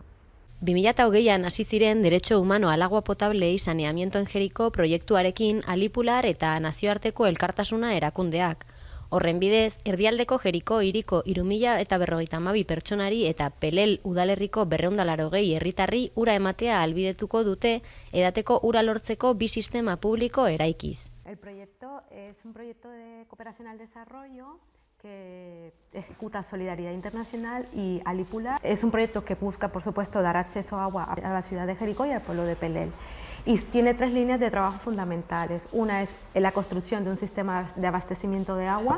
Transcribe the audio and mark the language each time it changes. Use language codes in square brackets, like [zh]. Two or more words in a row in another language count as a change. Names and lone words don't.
[eu] 2020an hasi ziren Derecho Humano al Agua Potable y Saneamiento en Jeriko proiektuarekin Alipular eta nazioarteko elkartasuna erakundeak. Horren bidez, erdialdeko Jeriko hiriko 3052 pertsonari eta Pelel udalerriko 280 herritarri ura ematea ahalbidetuko dute edateko ura lortzeko bi sistema publiko eraikiz. [es] El proyecto es un proyecto de cooperación al desarrollo que ejecuta Solidaridad Internacional y Alipular. Es un proyecto que busca, por supuesto, dar acceso a agua a la ciudad de Jericó y al pueblo de Pelel. Y tiene 3 líneas de trabajo fundamentales. Una es la construcción de un sistema de abastecimiento de agua.